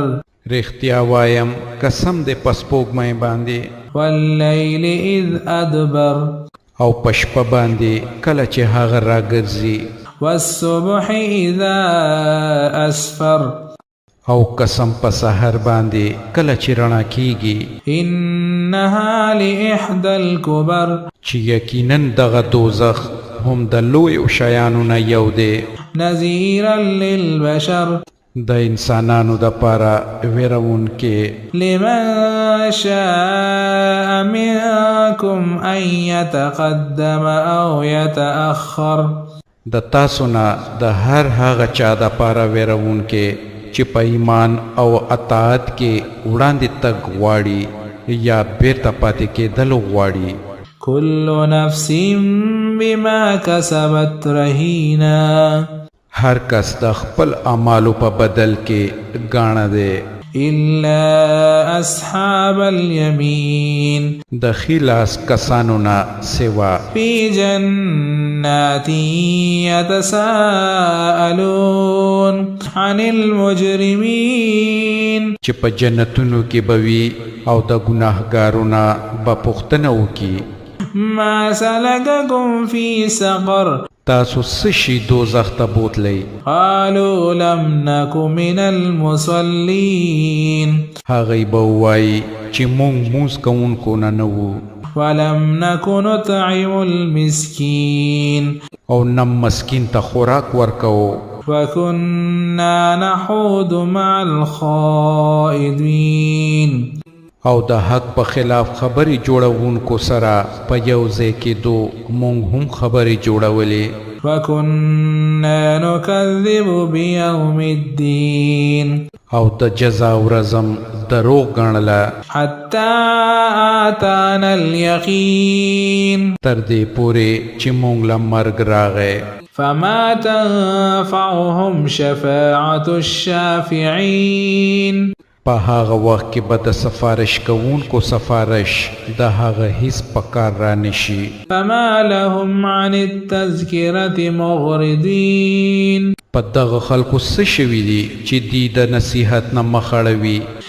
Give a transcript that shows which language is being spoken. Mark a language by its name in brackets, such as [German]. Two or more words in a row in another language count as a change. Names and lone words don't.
[Pashto] رښتیا وایم قسم دې په سپوږمۍ باندې [Arabic] واللیل اذ ادبر [Pashto] او په شپه باندې کله چې هغه راګرځي [Arabic] والصبح اذا اسفر [Pashto] او قسم په سحر باندې کله چې رڼا کیږي [Arabic] انها لاحدى الكبر [Pashto] چې یقینا دغه دوزخ هم د لویو شیانو نه یو دی [Arabic] نذیرا للبشر [Pashto] د انسانانو دپاره ویرونکی [Arabic] لمن شاء منکم ان یتقدم او یتأخر [Pashto] د تاسو نه د هر هغه چا دپاره ویرونکی چې په ایمان او اطاعت کې وړاندې تګ غواړي یا بیرته پاتې کېدل غواړي. [Arabic] كل نفس بما كسبت رهينه [Pashto] هر کس د خپل اعمالو په بدل کې ګاڼه دی [Arabic] الا اصحاب اليمين [Pashto] د خلاص کسانو نه سوا [Arabic] في جنات يتساءلون عن المجرمين [Pashto] چې په جنتونو کې بوي او د ګناهګارو نه به پوښتنه وکړي [Arabic] ما سلككم في سقر [Pashto] تاسو څه شي دوزخ ته بوتلی [Arabic] قالوا لم نك من المصلين [Pashto] هغوی به ووایي چې موږ مونځ کوونکو نه نه وو [Arabic] ولم نك نطعم المسكين [Pashto] او نه مسکین ته خوراک ورکوو [Arabic] وكنا نحوض مع الخائضين [Pashto] او د حق په خلاف خبرې جوړونکو سره په یو ځای کېدو موږ هم خبرې جوړولې [Arabic] وكنا نكذب بيوم الدين [Pashto] او د جزا ورځم دروغ ګڼله [Arabic] حتى آتانا اليقين [Pashto] تر دې پورې چې موږ له مرګ راغی [Arabic] فما تنفعهم شفاعة الشافعين [Pashto] په هغه وخت کې به د سفارش کوونکو سفارش د هغه هیڅ په کار را نشي [Arabic] فما لهم عن التذکرة معرضین [Pashto] په دغه خلکو څه شوي دي چې دی د نصیحت نه مخ اړوي